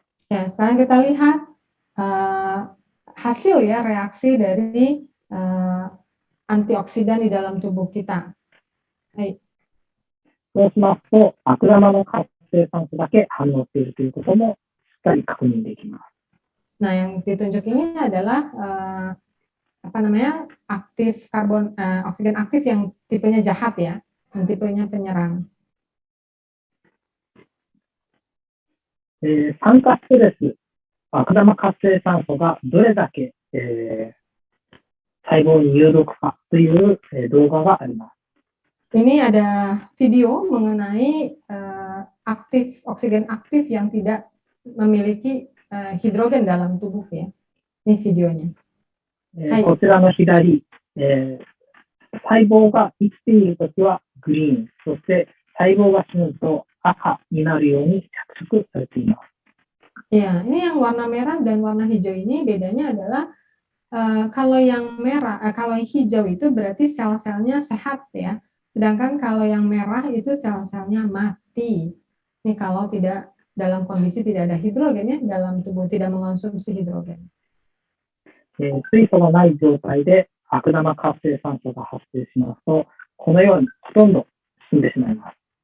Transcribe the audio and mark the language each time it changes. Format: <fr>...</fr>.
<id>Ya, sekarang kita lihat hasil ya reaksi dari antioksidan di dalam tubuh kita. Hai.</id> <ja>そうしますと、悪玉の活性酸素だけ反応しているということもしっかり確認できます。</ja> <id>Nah, yang ditunjuk ini adalah oksigen aktif yang tipenya jahat ya, yang tipenya penyerang.</id> <ja>酸化ストレス、悪玉活性酸素がどれだけ、細胞に有毒かという、動画があります。</ja> <id>Ini ada video mengenai oksigen aktif yang tidak memiliki hidrogen dalam tubuh ya. Ini videonya.</id> <ja>こちらの左、細胞が生きているときはグリーン、そして細胞が死ぬと赤になるように着色されています。</ja> <id>Ya, ini yang warna merah dan warna hijau ini bedanya adalah kalau yang hijau itu berarti sel-selnya sehat ya. Sedangkan kalau yang merah itu sel-selnya mati. Ini kalau tidak dalam kondisi tidak ada hidrogen ya, dalam tubuh tidak mengonsumsi hidrogen.</id> <ja>水素がない状態で悪玉活性酸素が発生しますと、このようにほとんど死んでしまいます。</ja>